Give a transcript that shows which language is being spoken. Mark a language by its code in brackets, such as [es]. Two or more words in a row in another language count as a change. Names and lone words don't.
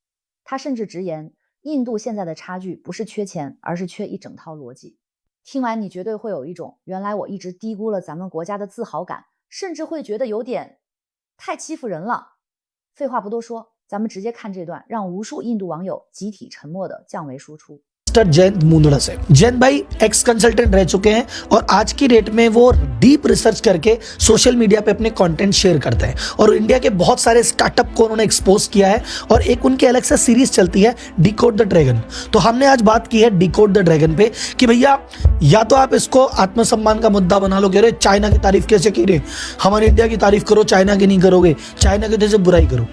[zh] 他甚至直言印度现在的差距不是缺钱，而是缺一整套逻辑。听完你绝对会有一种原来我一直低估了咱们国家的自豪感，甚至会觉得有点太欺负人了。废话不多说，咱们直接看这段让无数印度网友集体沉默的降维输出。 [hi] जयंत मुंदड़ा से। जयंत भाई [en] ex consultant [hi] रह चुके हैं और आज की डेट में वो [en] deep research [hi] करके [en] social media [hi] पे अपने [en] content share [hi] करते हैं और इंडिया के बहुत सारे स्टार्टअप को उन्होंने एक्सपोज किया है और एक उनकी अलग से सीरीज चलती है डिकोड द ड्रैगन। तो हमने आज बात की है डिकोड द ड्रैगन पे कि भैया या तो आप इसको आत्मसम्मान का मुद्दा बना लो, कह रहे चाइना की तारीफ कैसे की रहे, हमारे इंडिया की तारीफ करो, चाइना की नहीं करोगे, चाइना की वजह से बुराई करो।